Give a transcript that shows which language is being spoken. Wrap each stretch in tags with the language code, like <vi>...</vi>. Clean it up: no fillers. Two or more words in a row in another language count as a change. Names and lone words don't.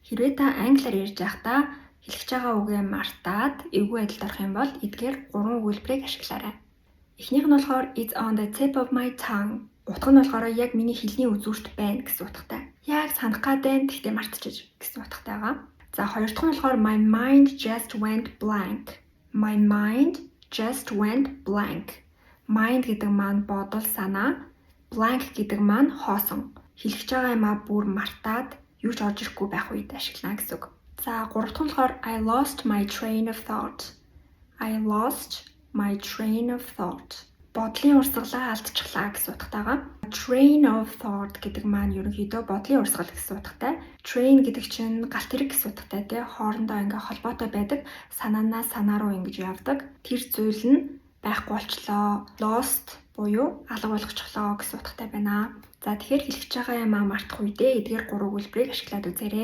<mn>Хэрвээ та англиар ярьж байхдаа хэлэх байгаа үгээ мартаад эвгүй байдалд орох юм бол эдгээр 3 өгүүлбэрийг ашиглаарай. Эхнийх нь болохоор</mn> <en>it's on the tip of my tongue.</en> <mn>Утга нь болохоор яг миний хэлний үзүүрт байна гэсэн утгатай. Яг санах гад байна гэхдээ мартчих гэсэн утгатай байгаа. За хоёр дахь нь болохоор</mn> <en>my mind just went blank. My mind just went blank.</en> <mn>Mind гэдэг маань бодол, санаа, blank гэдэг маань хоосон. Хэлэх байгаа юмаа бүр мартаад юу ч орж ирэхгүй байх үед ашиглана гэсэн үг. За гурав дахь нь болохоор</mn> <en>I lost my train of thought. I lost my train of thought.</en> <mn>Бодлын урсгалаа алдчихлаа гэсэн утгатайгаа.</mn> <en>Train of thought</en> <mn>гэдэг маань ерөнхийдөө бодлын урсгал гэсэн утгатай. Train гэдэг чинь галт хэрэг гэсэн утгатай тий. Хоорондоо ингээ холбоотой байдаг. Санаанаас санаа руу ингэж явдаг. Тэр зүйл нь байхгүй болчлоо. Lost буюу алга болгочихлоо гэсэн утгатай байна. За тэгэхээр хэлэх байгаа юмаа мартах үедээ эдгээр 3 өгүүлбэрийг ашиглаад үзээрэй.</mn>